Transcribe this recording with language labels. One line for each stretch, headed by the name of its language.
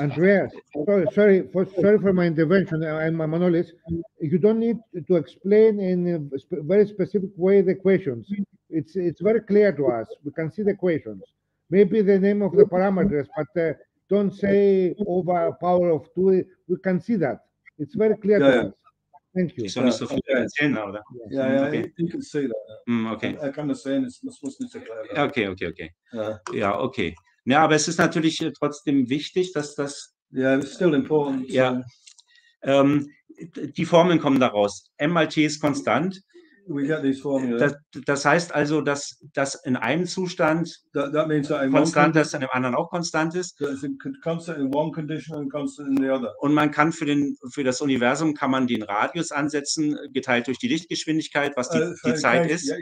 English: Andreas, sorry for my intervention. I'm Manolis. You don't need to explain in a very specific way the equations. It's very clear to us. We can see the equations. Maybe the name of the parameters, but don't say over power of 2. We can see that. It's very clear to us. Thank you.
German: Ich soll nicht so viel erzählen, oder?
English: Ja, okay. You can see that. Okay.
German: I kann das sehen, es muss nicht so klar werden. Okay. Ja, okay. Ja, aber es ist natürlich trotzdem wichtig, dass das...
English: Yeah, it's still important. Ja.
German: Die Formeln kommen daraus. M mal T ist konstant.
English: We get these formulas.
German: Das heißt also, dass das in einem Zustand
English: that means that
German: konstant ist, in dem anderen auch konstant ist.
English: Constant in one condition and constant in the other.
German: Und man kann für das Universum kann man den Radius ansetzen, geteilt durch die Lichtgeschwindigkeit, was die Zeit ist.